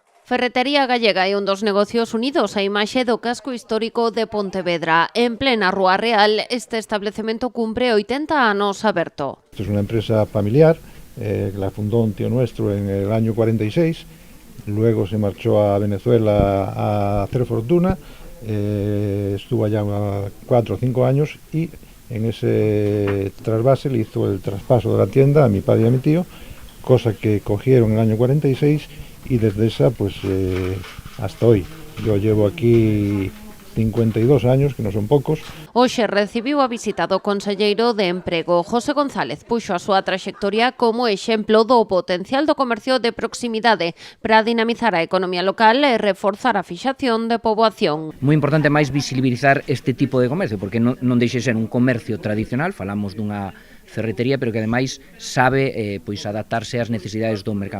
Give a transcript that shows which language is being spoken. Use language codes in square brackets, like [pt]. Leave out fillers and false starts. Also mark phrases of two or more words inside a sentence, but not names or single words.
[gl] Ferretería Gallega é un dos negocios unidos á imaxe do casco histórico de Pontevedra. En plena Rúa Real, este establecemento cumpre 80 anos aberto. [es] Esto es una empresa familiar, que la fundó un tío nuestro en el año 46, luego se marchó a Venezuela a hacer fortuna, estuvo allá 4 o 5 años y en ese trasvase le hizo el traspaso de la tienda a mi padre y a mi tío, cosa que cogieron en el año 46 y desde esa pues hasta hoy. Yo llevo aquí 52 años, [gl] que non son poucos. Hoxe recibiu a visita do conselleiro de Emprego. José González puxo a súa traxectoria como exemplo do potencial do comercio de proximidade para dinamizar a economía local e reforzar a fixación de poboación. Moi importante máis visibilizar este tipo de comercio, porque non deixe ser un comercio tradicional, falamos dunha ferretería, pero que ademais sabe pois adaptarse ás necesidades do mercado.